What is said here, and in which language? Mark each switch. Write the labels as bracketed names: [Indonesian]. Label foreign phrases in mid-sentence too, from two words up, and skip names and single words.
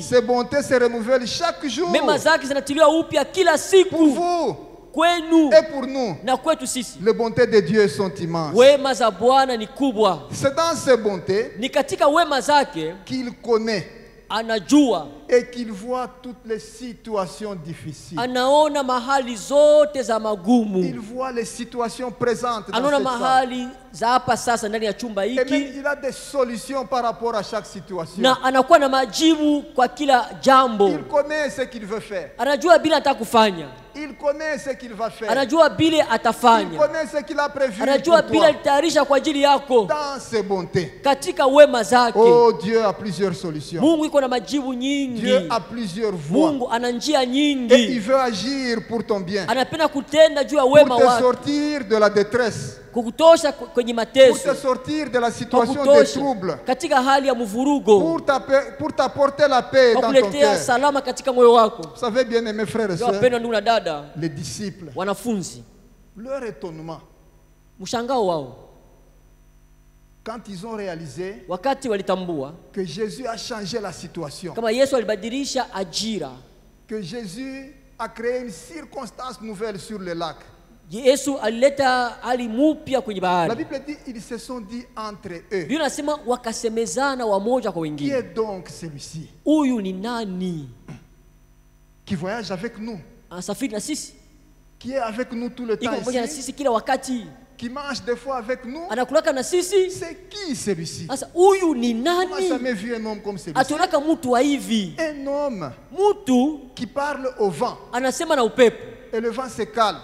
[French] Ses bontés se renouvellent chaque jour. [Swahili] Mema zake zinatiliwa upya kila siku. [French] Pour vous. [Swahili] Kwenu [French] et pour nous, [Swahili] na kwetu sisi, [French] les bontés de Dieu sont immenses. [Swahili] Wema za Bwana ni kubwa. [French] C'est dans ces bontés [Swahili] ni katika wema zake [French] qu'il connaît [Swahili] anajua [French] et qu'il voit toutes les situations difficiles. [Swahili] Anaona mahali zote za magumu. [French] Il voit les situations présentes dans [Swahili] anaona [French] cette [Swahili] mahali [French] salle. [Swahili] Za hapa sasa ndani ya chumba hiki. [French] Et même il a des solutions par rapport à chaque situation. [Swahili] Na anakuwa na majibu kwa kila jambo. [French] Il connaît ce qu'il veut faire. [Swahili] Anajua bila atakufanya. [French] Il connaît ce qu'il va faire. [Swahili] Anajua bila atafanya. [French] Il connaît ce qu'il a prévu. [Swahili] Anajua bila alitayarisha kwa ajili yako. [French] Dans ses bontés. [Swahili] Katika wema zake. [French] Oh, Dieu a plusieurs solutions. [Swahili] Mungu iko na majibu nyingi. [French] Dieu a plusieurs voies. [Swahili] Mungu ana njia nyingi. [French] Et il veut agir pour ton bien. [Swahili] Anapenda kutenda juu ya wema wake. [French] Pour te sortir de la détresse. [Swahili] Kukutosha kwenye mateso. [French] Pour te sortir de la situation de trouble. [Swahili] Katika hali ya mvurugo. [French] Pour t'apporter la paix dans ton cœur. [Swahili] Kukuletea salama katika moyo wako. [French] Vous savez bien aimés frères et sœurs. [Swahili] Wapendwa ndugu na dada. [French] Les disciples. [Swahili] Wanafunzi. [French] Leur étonnement. [Swahili] Mshangao wao. [French] Quand ils ont réalisé [Swahili] wakati walitambua [French] que Jésus a changé la situation. [Swahili] Kama Yesu alibadilisha ajira. [French] Que Jésus a créé une circonstance nouvelle sur le lac. [Swahili] Yesu alileta hali mpya kwenye bahari. [French] La Bible dit ils se sont dit entre eux. [Swahili] Biblia inasema wakasemezana wamoja kwa wengine. [French] Qui est donc celui-ci? [Swahili] Huyu ni nani? [French] Qui voyage avec nous. [Swahili] Anasafiri na sisi. [French] qui est avec nous tout le temps ici, qui mange des fois avec nous. C'est qui celui-ci? On n'a jamais vu un homme comme celui-ci. Un homme qui parle au vent. Et le vent se calme.